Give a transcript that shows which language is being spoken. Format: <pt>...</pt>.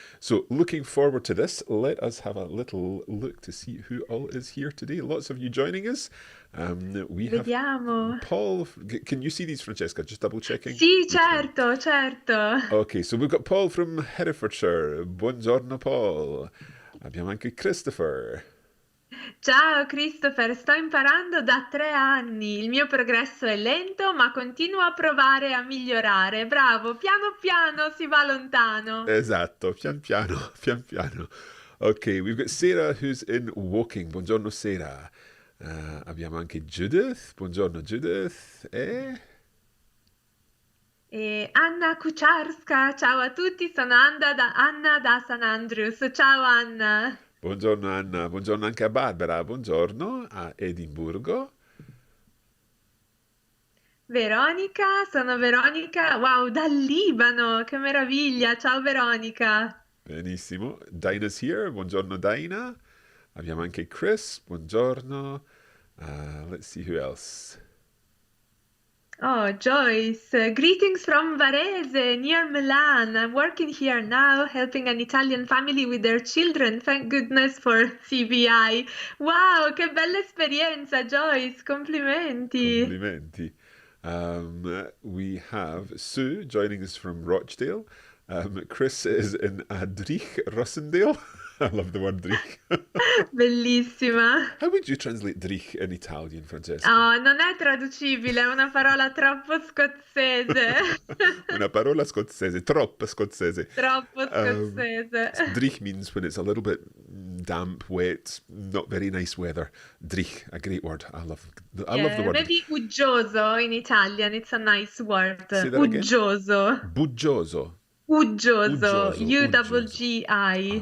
<en>So looking forward to this, let us have a little look to see who all is here today. Lots of you joining us. We have</en> <it>Vediamo.</it> <en>Paul. Can you see these, Francesca? Just double checking.</en> <it>Sì,</it> <en>You can.</en> <it>certo, certo.</it> <en>Okay, so we've got Paul from Herefordshire.</en> <it>Buongiorno, Paul. Abbiamo anche Christopher. Ciao Christopher, sto imparando da 3 anni. Il mio progresso è lento, ma continuo a provare a migliorare. Bravo, piano piano si va lontano. Esatto, pian piano, pian piano.</it> <en>Okay, we've got Sarah who's in Woking.</en> <it>Buongiorno, Sarah. Abbiamo anche Judith. Buongiorno, Judith. E Anna Kucharska, ciao a tutti, sono Anna da St. Andrews. Ciao Anna. Buongiorno Anna, buongiorno anche a Barbara, buongiorno a Edimburgo. Veronica, sono Veronica. Wow, dal Libano, che meraviglia. Ciao Veronica. Benissimo.</it> <en>Dinah's here,</en> <it>buongiorno Dinah. Abbiamo anche Chris, buongiorno.</it> <en>Let's see who else. Oh, Joyce, greetings from Varese, near Milan. I'm working here now, helping an Italian family with their children. Thank goodness for CBI.</en> <it>Wow, che bella esperienza, Joyce. Complimenti. Complimenti.</it> <en>We have Sue joining us from Rochdale. Chris is in Adrich, Rossendale. I love the word Drich.</en> <it>Bellissima.</it> <en>How would you translate Drich in Italian, Francesca?</en> <it>Oh, non è traducibile, è una parola troppo scozzese. Una parola scozzese, troppo scozzese. Troppo Um, scozzese.</it> <en>Drich means when it's a little bit damp, wet, not very nice weather. Drich, a great word. I love the Yeah, word. maybe uggioso in Italian. It's a nice word. Say that again.</en> <it>Uggioso. Buggioso. Uggioso. Uggioso. UGGI.</it>